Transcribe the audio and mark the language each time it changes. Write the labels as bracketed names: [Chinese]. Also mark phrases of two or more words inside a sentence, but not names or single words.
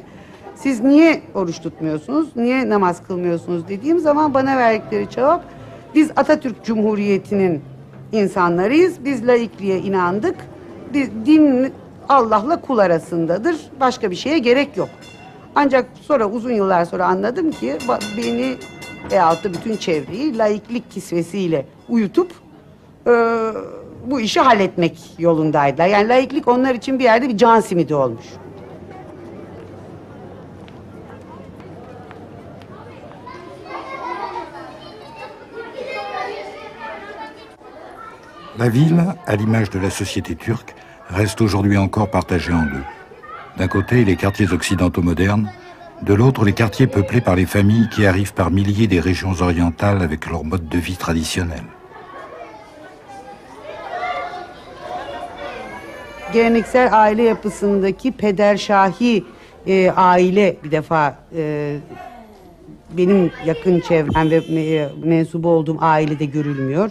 [Turkish] Siz niye oruç tutmuyorsunuz, niye namaz kılmıyorsunuz dediğim zaman bana verdikleri cevap, biz Atatürk Cumhuriyeti'nin insanlarıyız, biz laikliğe inandık, din Allah'la kul arasındadır, başka bir şeye gerek yok. Ancak sonra uzun yıllar sonra anladım ki beni veyahut da bütün çevreyi laiklik kisvesiyle uyutup bu işi halletmek yolundaydılar. Yani laiklik onlar için bir yerde bir can simidi olmuş. [French] La ville, à l'image de la société turque, reste aujourd'hui encore partagée en deux. D'un côté, les quartiers occidentaux modernes, de l'autre, les quartiers peuplés par les familles qui arrivent par milliers des régions orientales avec leur mode de vie traditionnel. [Turkish] Geleneksel aile yapısındaki pederşahi aile bir defa benim yakın çevrem ve mensubu olduğum ailede görülmüyor.